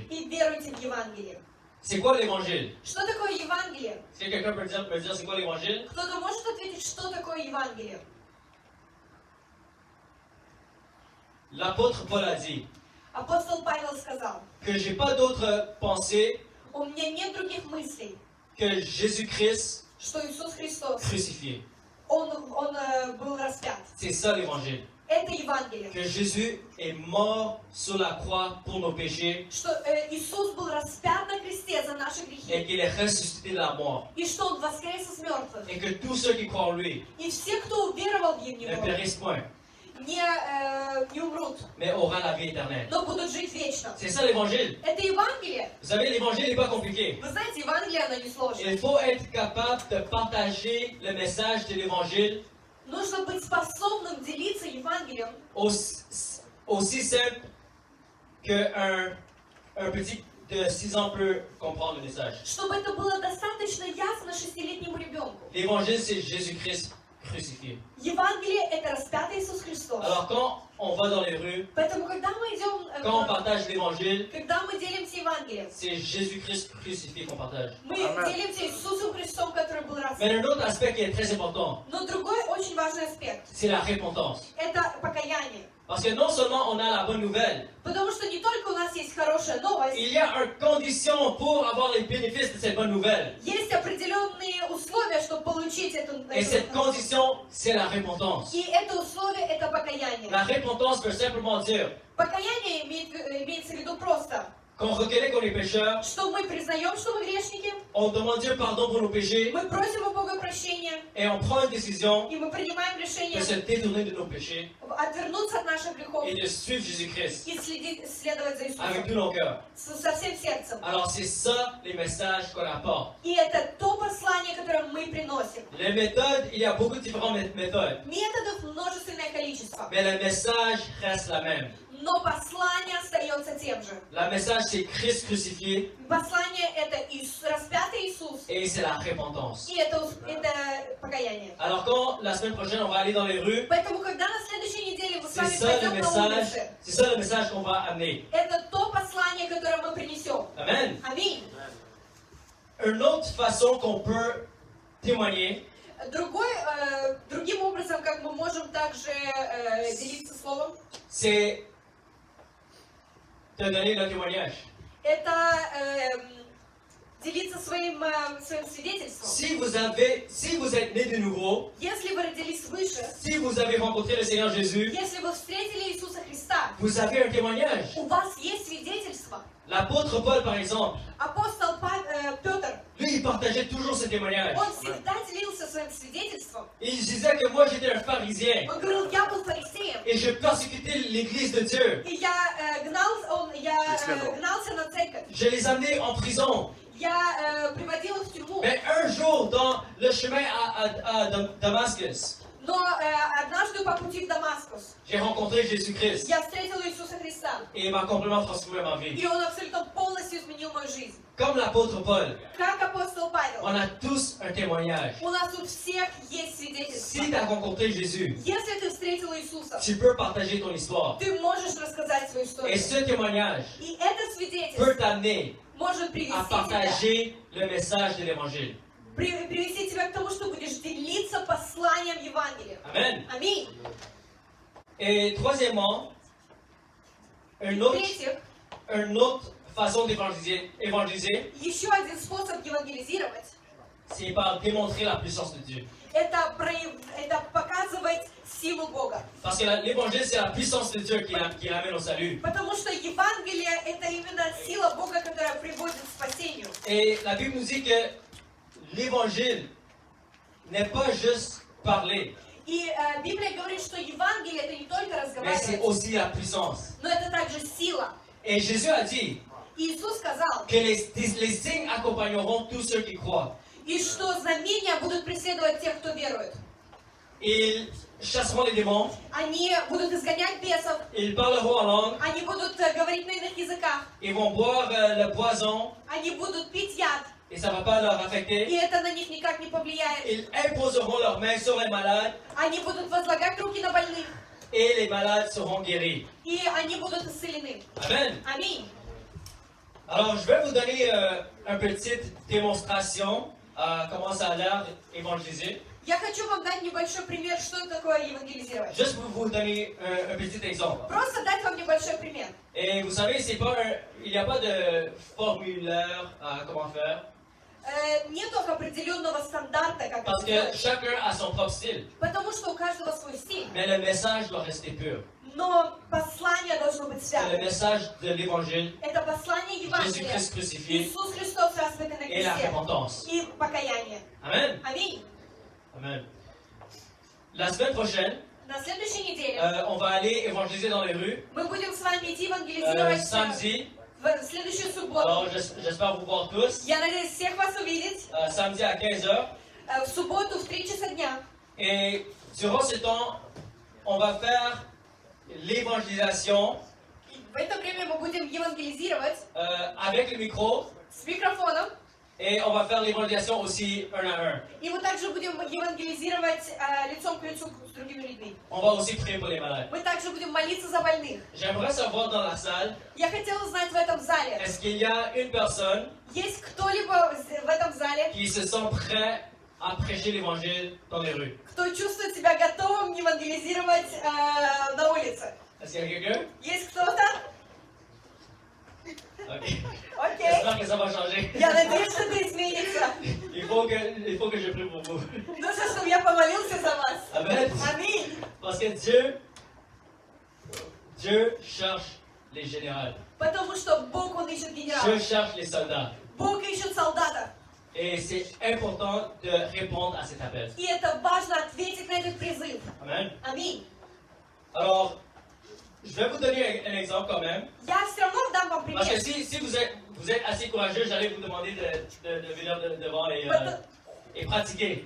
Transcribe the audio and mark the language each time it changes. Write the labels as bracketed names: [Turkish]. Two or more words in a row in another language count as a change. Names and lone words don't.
[Russian] и веруйте в Евангелие. [French] C'est quoi l'évangile? [Russian] Что такое Евангелие? [French] Si quelqu'un peut me dire c'est quoi l'évangile? [Russian] Кто-то может ответить, что такое Евангелие? [French] L'apôtre Paul a dit [Russian] Апостол Павел сказал, [French] que j'ai pas d'autre pensée [Russian] у меня нет других мыслей, [French] que Jésus-Christ [Russian] что Иисус Христос, [French] crucifié. [Russian] Он был распят. [French] C'est ça l'évangile. [Russian] Это Евангелие. [French] Que Jésus est mort sur la croix pour nos péchés [Russian] Что Иисус был распят на кресте за наши [French] et [Russian] грехи. [French] qu'il est ressuscité de la mort. [Russian] И что Он воскрес из мертвых. [French] Et que tous ceux qui croient en lui [Russian] И все, кто уверовал в [French] ne [Russian] Него, [French] périssent point, [Russian] не умрут, [French] mais auront la vie éternelle. [Russian] но будут жить вечно. [French] C'est ça l'évangile. [Russian] Это Евангелие. [French] Vous savez, l'évangile n'est pas compliqué. [Russian] Вы знаете, Евангелие, оно не сложно. [French] Il faut être capable de partager le message de l'évangile [Russian] Нужно быть способным делиться Евангелием [French] aussi simple qu'un petit de 6 ans peut comprendre le message. [Russian] чтобы это было достаточно ясно 6-летнему ребенку. [French] L'évangile, c'est Jésus-Christ crucifié. [Russian] Евангелие – это распятый Иисус Христос. [French] Alors quand on va dans les rues, [Russian] Поэтому, когда мы идем, [French] quand on partage l'évangile, [Russian] когда мы делимся Евангелием, [French] c'est Jésus-Christ crucifié qu'on partage. [Russian] мы [French] Amen. [Russian] делимся Иисусом Христом, который был [French] Mais [Russian] распят. [French] un autre aspect qui est très important, [Russian] Но другой очень важный аспект [French] c'est la repentance. – [Russian] это покаяние. [French] Parce que non seulement on a la bonne nouvelle, [Russian] Потому что не только у нас есть хорошая новость, [French] il y a une condition pour avoir les bénéfices de cette bonne nouvelle. [Russian] есть определенные условия, чтобы получить эту [French] Et cette condition, c'est la repentance. [Russian] И это условие – это покаяние. [French] La repentance veut simplement dire [Russian] Покаяние имеется в виду просто, [French] qu'on reconnaît qu'on est pécheur, [Russian] что мы признаем, что мы грешники, [French] on demande Dieu pardon pour nos péchés, [Russian] мы просим у Бога прощения, [French] et on prend une décision [Russian] и мы принимаем решение [French] de se détourner de nos péchés [Russian] отвернуться от наших грехов [French] et de suivre Jésus-Christ [Russian] и следовать за [French] avec [Russian] Иисусом [French] tout nos cœurs. [Russian] со всем сердцем. [French] Alors c'est ça les messages qu'on apporte. [Russian] И это то послание, которое мы приносим. [French] Les méthodes, il y a beaucoup de différentes méthodes, [Russian] Методов множественное количество, [French] mais le message reste la même. [Russian] но послание остается тем же. [French] Le message c'est Christ crucifié [Russian] Послание – это распятый Иисус, [French] et c'est la repentance. [Russian] и это покаяние. [French] Alors quand la semaine prochaine on va aller dans les rues, [Russian] Поэтому, когда на следующей неделе мы с [French] c'est [Russian] вами [French] ça le [Russian] пойдем на [French] message, [Russian] улице, [French] c'est ça le message qu'on va amener. [Russian] это то послание, которое мы принесем. [French] Amen. [Russian] Аминь. [French] Une autre façon qu'on peut témoigner, [Russian] Другим образом, как мы можем также делиться словом, [French] c'est de donner le témoignage. [Russian] это делиться своим свидетельством. [French] Si vous êtes né de nouveau, [Russian] Если вы родились свыше, [French] si vous avez rencontré le Seigneur Jésus, [Russian] если вы встретили Иисуса Христа, [French] vous avez un témoignage. [Russian] у вас есть свидетельство. [French] L'apôtre Paul, par exemple, [Russian] Апостол Петр, [French] lui, il partageait toujours ce témoignage. [Russian] Он всегда делился своим свидетельством. [French] Il disait que moi j'étais un pharisien [Russian] Он говорил, я был фарисеем. [French] et je persécutais l'église de Dieu. [Russian] И я гнался на церковь. [French] Je les amenais en prison. [Russian] Я приводил их в тюрьму. [French] Mais un jour, dans le chemin à Damascus, [Russian] Но однажды по пути в Дамаскус [French] j'ai rencontré Jésus-Christ [Russian] я встретила Иисуса Христа. [French] et il m'a complètement transformé ma vie. [Russian] И Он абсолютно полностью изменил мою жизнь. [French] Comme l'apôtre Paul, [Russian] Как апостол Павел. [French] on a tous un témoignage. [Russian] У нас у всех есть свидетельство. [French] Si tu as rencontré Jésus, [Russian] Если ты встретил Иисуса, [French] tu peux partager ton histoire. [Russian] ты можешь рассказать свою [French] Et [Russian] историю. [French] ce témoignage [Russian] И это [French] peut [Russian] свидетельство [French] t'amener [Russian] может привести [French] à [Russian] тебя, [French] partager le message de l'évangile. [Russian] привести тебя к тому, что будешь делиться посланием Евангелия. [French] Amen. [Russian] Аминь. [French] Et troisièmement, une autre façon d'évangéliser, [Russian] Еще один способ евангелизировать – [French] c'est par démontrer la puissance de Dieu. [Russian] это показывать силу Бога. [French] Parce que l'évangile, c'est la puissance de Dieu qui l'amène au salut. [Russian] Потому что Евангелие – это именно сила Бога, которая приводит к спасению. [French] Et la Bible nous dit que l'évangile n'est pas juste parler, [Russian] И Библия говорит, что Евангелие – это не только [French] mais c'est [Russian] разговаривать, [French] aussi la puissance. [Russian] но это также сила. [French] Et Jésus a dit [Russian] Иисус сказал, [French] que les signes accompagneront tous ceux qui croient. [Russian] и что знамения будут преследовать тех, кто верует. [French] Ils chasseront les démons, [Russian] Они будут изгонять бесов, [French] ils parleront en langue, [Russian] они будут говорить на иных языках, [French] ils vont boire le poison [Russian] они будут пить яд, [French] et ça ne va pas leur [Russian] и [French] affecter. [Russian] это на них никак не повлияет. [French] Ils imposeront leurs mains sur les malades [Russian] Они будут возлагать руки на больных, [French] et les malades seront guéris. [Russian] и они будут исцелены. [French] Amen. [Russian] Аминь. [French] Alors, je vais vous donner une petite démonstration comment ça a l'air évangéliser. [Russian] Я хочу вам дать небольшой пример, что это такое евангелизировать. [French] Juste pour vous donner un petit exemple. [Russian] Просто дать вам небольшой пример. [French] Et vous savez, il n'y a pas de formulaire à comment faire. [Russian] Нету определенного стандарта, как [French] Parce [Russian] это [French] que [Russian] делать, [French] chacun a son propre style. [Russian] потому что у каждого свой стиль. [French] Mais le message doit rester pur. [Russian] Но послание должно быть [French] C'est le [Russian] связано. [French] message de l'évangile, [Russian] Это послание Евангелия. [French] Jésus-Christ crucifié [Russian] Иисус Христос распятый на [French] et la [Russian] кресте. [French] repentance. [Russian] И покаяние. [French] Amen. [Russian] Аминь. [French] Amen. La semaine prochaine, [Russian] На следующей неделе [French] on va aller évangéliser dans les rues. [Russian] мы будем с вами идти евангелизировать [French] Samedi, [Russian] в следующую субботу. [French] alors j'espère vous voir tous. [Russian] Я надеюсь всех вас увидеть [French] Samedi à 15h. [Russian] в субботу в 3 часа дня. [French] Et durant ce temps, on va faire l'évangélisation [Russian] В это время мы будем евангелизировать [French] avec le micro [Russian] с микрофоном. [French] et on va faire l'évangélisation aussi un à un. [Russian] И мы также будем евангелизировать лицом к лицу с другими людьми. [French] On va aussi prier pour les malades. [Russian] Мы также будем молиться за больных. [French] J'aimerais savoir dans la salle, [Russian] Я хотела узнать в этом зале, [French] est-ce qu'il y a une personne [Russian] есть кто-либо в этом зале, [French] qui se sent prêt à prêcher l'évangile dans les rues? [Russian] кто чувствует себя готовым евангелизировать на улице? [French] Est-ce qu'il y a quelqu'un? [Russian] Есть кто-то? [French] Ok. [Russian] Окей. [French] J'espère que ça va changer. [Russian] Я надеюсь, что это изменится. [French] Il faut que je prie pour vous. [Russian] Нужно, чтобы я помолился за вас. [French] Amen. [Russian] Аминь. [French] Parce que Dieu cherche les généraux. [Russian] Потому что Бог, Он ищет [French] Dieu [Russian] генерала. [French] cherche les soldats. [Russian] Бог ищет солдата. [French] Et c'est important de répondre à cet appel. [Russian] И это важно ответить на этот призыв. [French] Amen. [Russian] Аминь. [French] Alors, je vais vous donner un exemple quand même. [Russian] Я все равно дам вам [French] Parce que [Russian] пример. [French] si vous êtes assez courageux, j'allais vous demander de venir devant et pratiquer.